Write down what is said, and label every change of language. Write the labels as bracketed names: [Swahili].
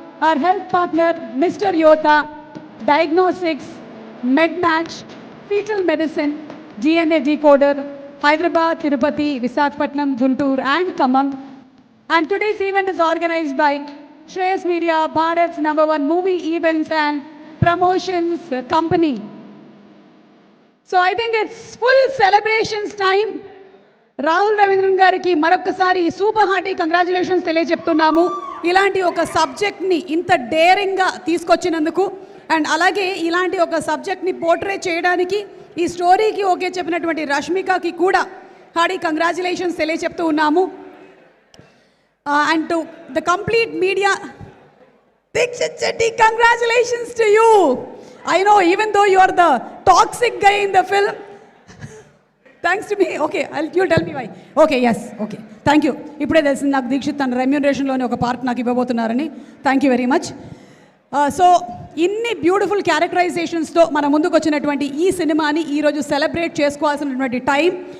[English] Our health partner Mr. Yota, Diagnostics, MedMatch, Fetal Medicine, DNA Decoder, Hyderabad, Tirupati, Visakhapatnam, Guntur and Khammam. And today's event is organized by Shreyas Media, Bharat's #1 movie events and promotions company. So I think it's full celebrations time. [Telugu] Rahul Ravindran గారికి మరొకసారి super hearty congratulations తెలియజెప్తున్నాము. ఇలాంటి ఒక సబ్జెక్ట్ని ఇంత డేరింగ్గా తీసుకొచ్చినందుకు and అలాగే ఇలాంటి ఒక సబ్జెక్ట్ని పోర్ట్రే చేయడానికి ఈ స్టోరీకి ఓకే చెప్పినటువంటి రష్మికకి కూడా హార్టీ కంగ్రాచులేషన్స్ తెలియజెప్తూ ఉన్నాము. [English] And to the complete media, Dikshit Shetty, congratulations to you. I know even though you are the toxic guy in the film, thanks to me. Okay, you'll tell me why. Okay, yes, okay. Thank you. [Telugu] ఇప్పుడే తెలిసింది నాకు దీక్షిత్ తన రెమ్యూనరేషన్లోని ఒక part నాకు ఇవ్వబోతున్నారని. [English] Thank you very much. [Telugu] So ఇన్ని beautiful క్యారెక్టరైజేషన్స్తో మన ముందుకు వచ్చినటువంటి ఈ సినిమాని ఈరోజు సెలబ్రేట్ చేసుకోవాల్సినటువంటి టైం.